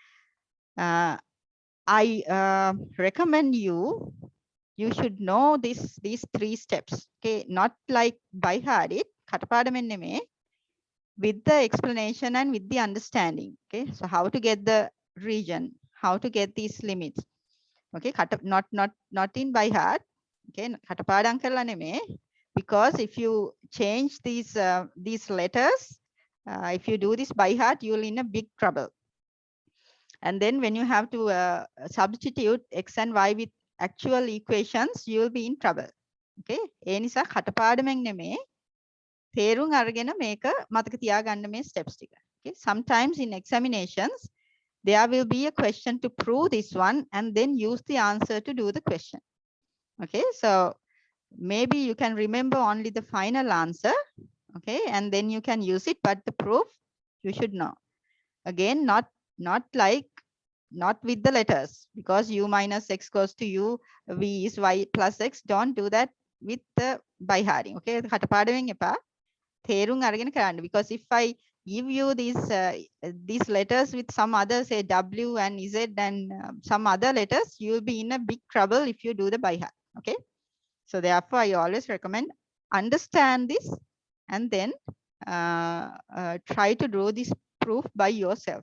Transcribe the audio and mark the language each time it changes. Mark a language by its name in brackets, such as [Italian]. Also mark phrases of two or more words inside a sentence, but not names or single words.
[English] I recommend you should know these three steps. Okay, not like by heart it, with the explanation and with the understanding. Okay, so how to get the region, how to get these limits. Okay, not in by heart, [Sinhala] Okay, කටපාඩම් කරලා නෙමෙයි. [English] Because if you change these letters, if you do this by heart, you'll in a big trouble. And then when you have to substitute x and y with actual equations, you will be in trouble. [Sinhala] Okay, ඒ නිසා කටපාඩමෙන් නෙමෙයි තේරුම් අරගෙන මේක මතක තියාගන්න මේ steps ටික. [English] Okay, sometimes in examinations there will be a question to prove this one and then use the answer to do the question. Okay, so maybe you can remember only the final answer, okay, and then you can use it, but the proof you should know. Again, not with the letters, because u minus x goes to u, v is y plus x. Don't do that with the by hearting. [Sinhala] Okay, කටපාඩමෙන් එපා. තේරුම් අරගෙන කරන්න. [English] Because if I give you these letters with some other, say w and z and some other letters, you will be in a big trouble if you do the by heart. Okay, so therefore I always recommend understand this and then try to draw this proof by yourself.